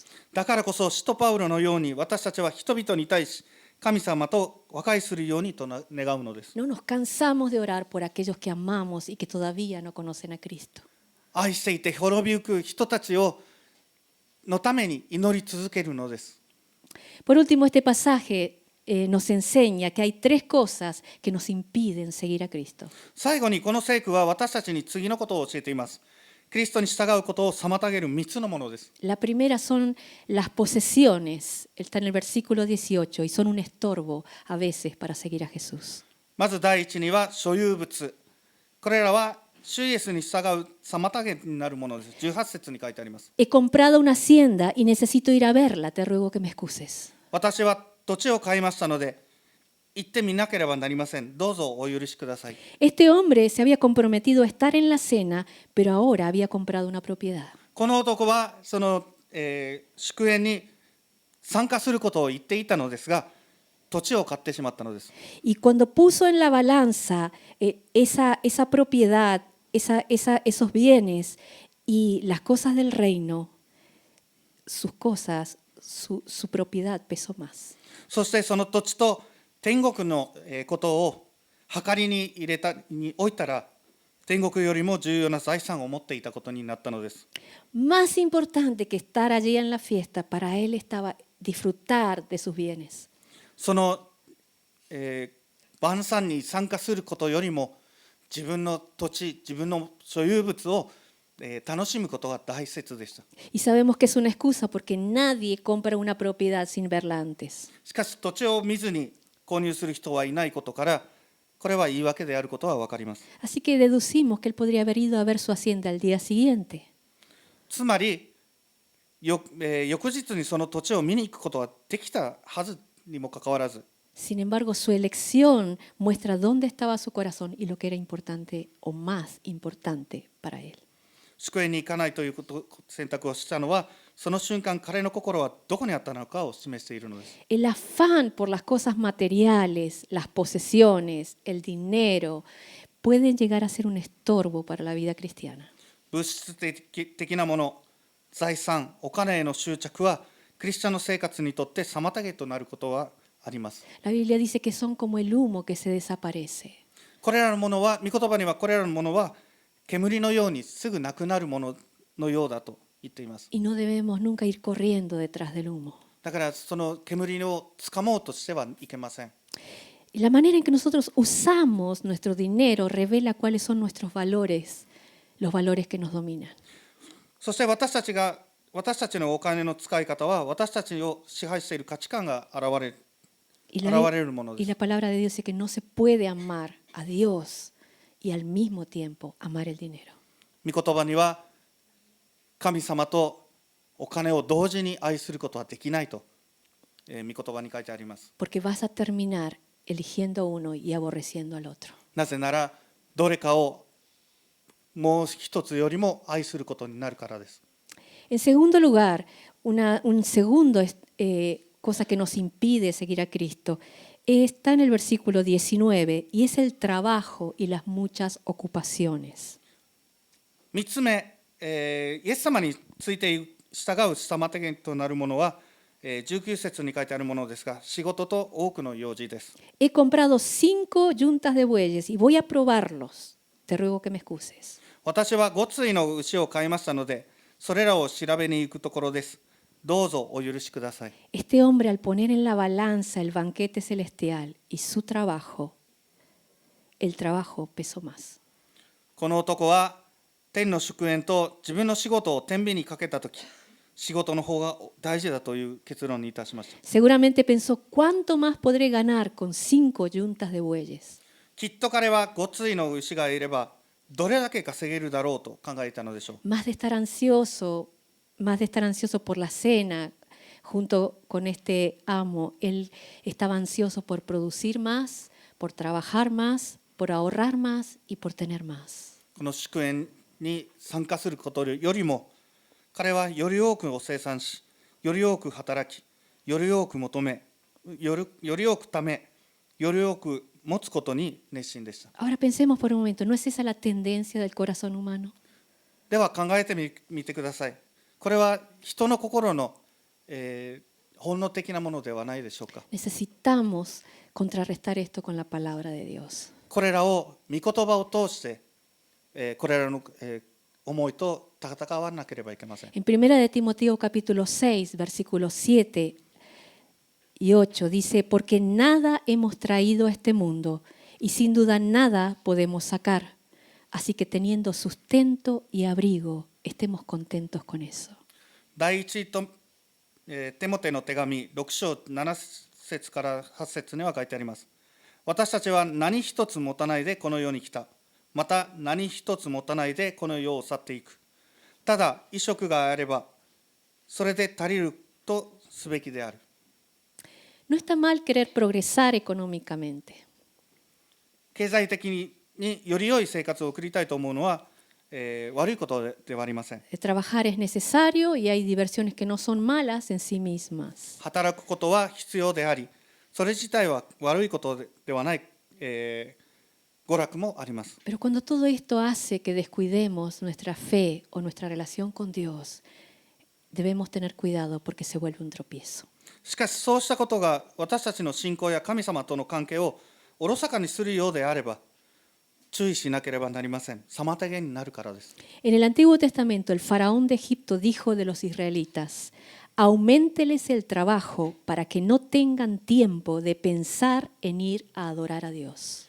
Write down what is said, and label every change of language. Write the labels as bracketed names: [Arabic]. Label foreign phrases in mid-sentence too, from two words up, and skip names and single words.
[Japanese] だからこそ使徒パウロのように私たちは人々に対し神様と和解するようにと願うのです。 [Spanish] No nos cansamos de orar por aquellos que amamos y que todavía no conocen a Cristo. [Japanese] 愛していて滅びゆく人たちのために祈り続けるのです。 [Spanish] Por último, este pasaje nos enseña que hay tres cosas que nos impiden seguir a Cristo. [Japanese] 最後にこの聖句は私たちに次のことを教えています。キリストに従うことを妨げる3つのものです。 [Spanish] La primera son las posesiones, está en el versículo 18, y son un estorbo a veces para seguir a Jesús. [Japanese] まず第一には所有物。これらは主イエスに従う妨げになるものです。18節に書いてあります。 [Spanish] He comprado una hacienda y necesito ir a verla, te ruego que me excuses. [Japanese] 私は土地を買いましたので、行ってみなければなりません。どうぞお許しください。 [Spanish] Este hombre se había comprometido a estar en la cena, pero ahora había comprado una propiedad. [Japanese] この男はその、祝宴に参加することを言っていたのですが、土地を買ってしまったのです。 [Spanish] Y cuando puso en la balanza esa propiedad, esos bienes y las cosas del reino, sus cosas, su propiedad pesó más. [Japanese] そしてその土地と天国のことを計りに置いたら、天国よりも重要な財産を持っていたことになったのです。 [Spanish] Más importante que estar allí en la fiesta, para él estaba disfrutar de sus bienes. [Japanese] その、晩餐に参加することよりも自分の土地、自分の所有物を、楽しむことが大切でした。 [Spanish] Y sabemos que es una excusa porque nadie compra una propiedad sin verla antes. [Japanese] しかし土地を見ずに購入する人はいないことから、これは言い訳であることは分かります。 [Spanish] Así que deducimos que él podría haber ido a ver su hacienda al día siguiente. [Japanese] つまり、翌日にその土地を見に行くことはできたはずにもかかわらず、 [Spanish] Sin embargo, su elección muestra dónde estaba su corazón y lo que era importante o más importante para él. [Japanese] 祝宴に行かないという選択をしたのは、その瞬間彼の心はどこにあったのかを示しているのです。 [Spanish] El afán por las cosas materiales, las posesiones, el dinero, pueden llegar a ser un estorbo para la vida cristiana. [Japanese] 物質的なもの、財産、お金への執着はクリスチャンの生活にとって妨げとなることはあります。 [Spanish] La Biblia dice que son como el humo que se desaparece. [Japanese] これらのものは、御言葉にはこれらのものは煙のようにすぐなくなるもののようだと言っています。 [Spanish] Y no debemos nunca ir corriendo detrás del humo. [Japanese] だからその煙をつかもうとしてはいけません。 [Spanish] Y la manera en que nosotros usamos nuestro dinero revela cuáles son nuestros valores, los valores que nos dominan. [Japanese] そして私たちのお金の使い方は私たちを支配している価値観が現れ [Spanish] Y [Japanese] るもので [Spanish] y [Japanese] す。 [Spanish] la palabra de Dios dice que no se puede amar a Dios y al mismo tiempo amar el dinero. [Japanese] 御言葉には神様とお金を同時に愛することはできないと、御言葉に書いてあります。 [Spanish] Porque vas a terminar eligiendo uno y aborreciendo al otro. [Japanese] なぜならどれかをもう一つよりも愛することになるからです。 [Spanish] En segundo lugar, un segundo cosa que nos impide seguir a Cristo está en el versículo 19 y es el trabajo y las muchas ocupaciones. [Japanese] 3 つ目、イエス様について従う妨げとなるものは、19節に書いてあるものですが、仕事と多くの用事です。 [Spanish] He comprado 5 yuntas de bueyes y voy a probarlos. Te ruego que me excuses. [Japanese] 私は5対の牛を買いましたので、それらを調べに行くところです。どうぞお許しください。 [Spanish] Este hombre, al poner en la balanza el banquete celestial y su trabajo, el trabajo pesó más. [Japanese] この男は天の祝宴と自分の仕事を天秤にかけたとき、仕事の方が大事だという結論にいたしました。 [Spanish] Seguramente pensó, ¿cuánto más podré ganar con 5 yuntas de bueyes? [Japanese] きっと彼は5対の牛がいれば、どれだけ稼げるだろうと考えたのでしょう。 [Spanish] Más de estar ansioso por la cena junto con este amo, él estaba ansioso por producir más, por trabajar más, por ahorrar más y por tener más. [Japanese] この祝宴に参加することよりも、彼はより多くを生産し、より多く働き、より多く求め、より多くため、より多く持つことに熱心でした。 [Spanish] Ahora pensemos por un momento, ¿no es esa la tendencia del corazón humano? [Japanese] では考えてみてください。これは人の心の、本能的なものではないでしょうか。 [Spanish] Necesitamos contrarrestar esto con la palabra de Dios. [Japanese] これらを御言葉を通して、これらの、思いと戦わなければいけません。 [Spanish] En 1 de Timoteo capítulo 6, versículos 7 y 8 dice, porque nada hemos traído a este mundo y sin duda nada podemos sacar. Así que teniendo sustento y abrigo, estemos contentos con eso. [Japanese] 第一と、テモテの手紙6章7節から8節には書いてあります。私たちは何一つ持たないでこの世に来た。また何一つ持たないでこの世を去っていく。ただ衣食があればそれで足りるとすべきである。 [Spanish] No está mal querer progresar económicamente. [Japanese] 経済的により良い生活を送りたいと思うのは、悪いことではありません。 [Spanish] Trabajar es necesario y hay diversiones que no son malas en sí mismas. [Japanese] 働くことは必要であり、それ自体は悪いことではない、娯楽もあります。 [Spanish] Pero cuando todo esto hace que descuidemos nuestra fe o nuestra relación con Dios, debemos tener cuidado porque se vuelve un tropiezo. [Japanese] しかしそうしたことが私たちの信仰や神様との関係をおろそかにするようであれば注意しなければなりません。妨げになるからです。 [Spanish] En el Antiguo Testamento, el faraón de Egipto dijo de los israelitas, auménteles el trabajo para que no tengan tiempo de pensar en ir a adorar a Dios.